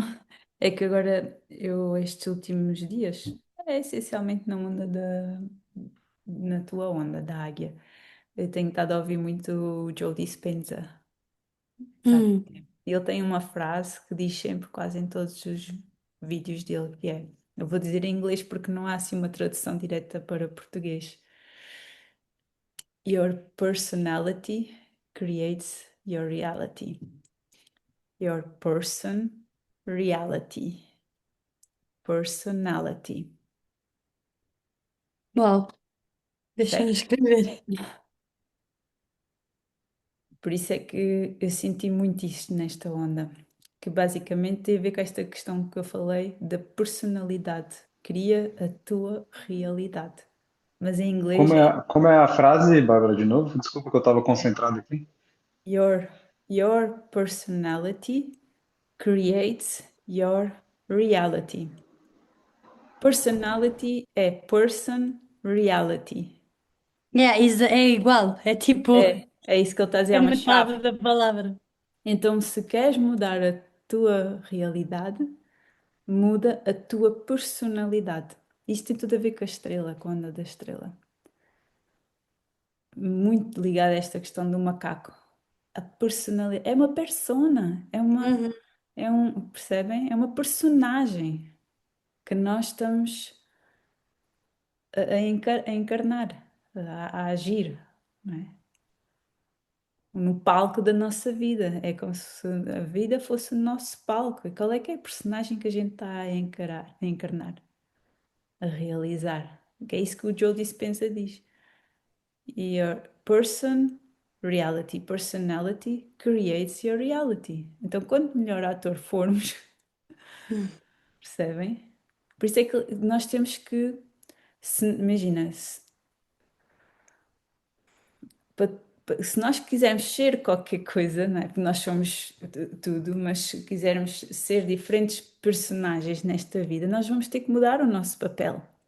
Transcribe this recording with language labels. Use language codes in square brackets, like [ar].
[pt] Não, é que agora eu, estes últimos dias, é essencialmente na onda na tua onda da águia, eu tenho estado a ouvir muito o Joe Dispenza, sabe? Hum, Ele tem uma frase que diz sempre, quase em todos os vídeos dele, que é, eu vou dizer em inglês porque não há assim uma tradução direta para português. [en] Your personality creates your reality. Your person, reality. Personality. [pt] uau, deixa-me escrever. Por isso é que eu senti muito isto nesta onda, que basicamente tem a ver com esta questão que eu falei da personalidade. Cria a tua realidade. Mas em inglês é Como é a frase, Bárbara, de novo? Desculpa que eu estava concentrado aqui. [en] your, your personality creates your reality. Personality é person reality. [pt] É igual, é tipo, É isso que ele está a dizer, é é uma chave. metade da palavra. Então, se queres mudar a tua realidade, muda a tua personalidade. Isto tem tudo a ver com a estrela, com a onda da estrela. Muito ligado a esta questão do macaco. A personalidade. É uma persona. Uhum. Percebem? É uma personagem que nós estamos a encarnar, a agir, não é? No palco da nossa vida. É como se a vida fosse o nosso palco. E qual é que é a personagem que a gente está a encarnar, a realizar? Que é isso que o Joe Dispenza diz. [en] Your person, reality, personality creates your reality. [pt] Então, quanto melhor ator formos, percebem? Por isso é que nós temos que, imagina, pa- se nós quisermos ser qualquer coisa, não é? Porque nós somos tudo, mas se quisermos ser diferentes personagens nesta vida, nós vamos ter que mudar o nosso papel.